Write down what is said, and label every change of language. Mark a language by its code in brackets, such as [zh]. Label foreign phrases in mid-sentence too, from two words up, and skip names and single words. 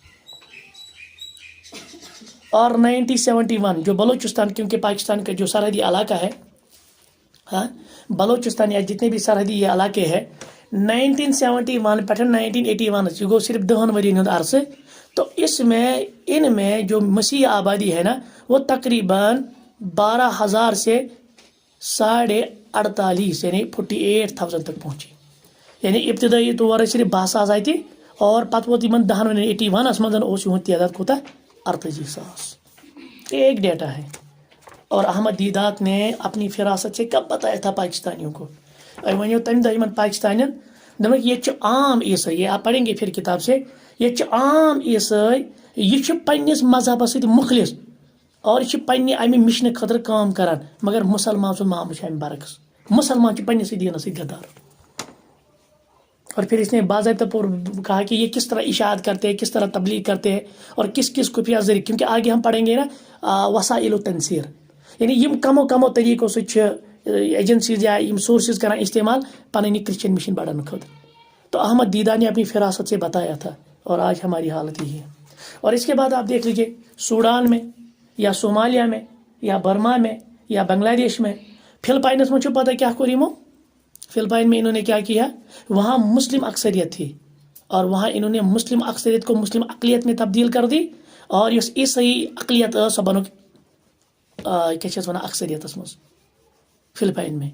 [ur] اور 1971 جو بلوچستان، کیونکہ پاکستان کا جو سرحدی علاقہ ہے، ہاں، بلوچستان یا جتنے بھی سرحدی یہ علاقے ہیں، [ks] 1971 پہ 1981 یہ گو صرف 10 ورین ہند عرصے. [ur] تو اس میں ان میں جو مسیح آبادی ہے نا وہ تقریباً 12,000 سے 48,500 یعنی 48,000 تک پہنچی. یعنی ابتدائی طور صرف 12,000 آئی تھی اور [ks] پتہ ووت 81 مز یہد تعداد کوتا 48,000. [ur] ایک ڈیٹا ہے. اور احمد دیدات نے اپنی فراست سے کب بتایا تھا پاکستانیوں کو؟ [ks] ونیو تمہ دہ پاکستانین دمک یہ عام عیسائی، [ur] یہ آپ پڑھیں گے پھر کتاب سے، [ks] یہ عام عیسائی، یہ پنس مذہبس ست مخلص اور یہ پنہ امہ مشن خاطر کام کران، مگر مسلمان سن معاملہ امہ برعکس، مسلمان پنس دینس غدار. [ur] اور پھر اس نے باضابطہ پر کہا کہ یہ کس طرح اشاعت کرتے ہیں، کس طرح تبلیغ کرتے ہیں اور کس کس خفیہ ذریعے، کیونکہ آگے ہم پڑھیں گے نا وسائل و تنصیر، یعنی [ks] یم کمو کمو طریقوں سے ایجنسیز یا سورسز کران استعمال پننی [ur] کرسچن مشن بڑھانے خاطر. تو احمد دیدہ نے اپنی فراست سے بتایا تھا اور آج ہماری حالت یہی ہے. اور اس کے بعد آپ دیکھ لیجیے سوڈان میں یا صومالیہ میں یا برما میں یا بنگلہ دیش میں، فلپائنس میں [ks] پتہ کیا کورمو؟ [ur] فلپائن میں انہوں نے کیا کیا؟ وہاں مسلم اکثریت تھی اور وہاں انہوں نے مسلم اکثریت کو مسلم اقلیت میں تبدیل کر دی، اور اس عیسائی اقلیت [ks] سو بنو کیا اکثریت مز [ur] فلپائن میں.